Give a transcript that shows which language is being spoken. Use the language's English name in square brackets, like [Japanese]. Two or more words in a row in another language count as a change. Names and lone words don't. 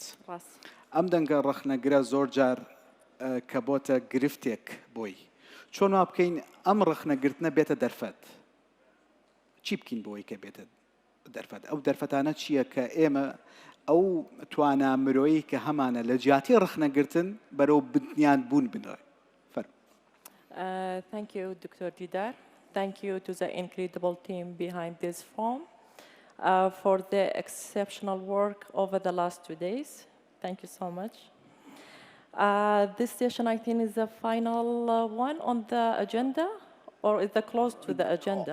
[Central Kurdish] ئەم دەنگە ڕەخنەگرە زۆر جار کە بۆتە گرفتێک بۆی. چۆن وا بکەین ئەم ڕەخنەگرتنە بێتە دەرفەت؟ چی بکەین بۆی کە بێتە دەرفەت؟ ئەو دەرفەتانە چییە کە ئێمە ئەو توانە مرۆیی کە هەمانە لە جیاتی ڕەخنەگرتن بەرەو بنیان بوون بنەوە. [English] Thank you, Dr. Didar. Thank you to the incredible team behind this forum for the exceptional work over the last 2 days. Thank you so much. This session, I think, is the final one on the agenda, or is it close to the agenda?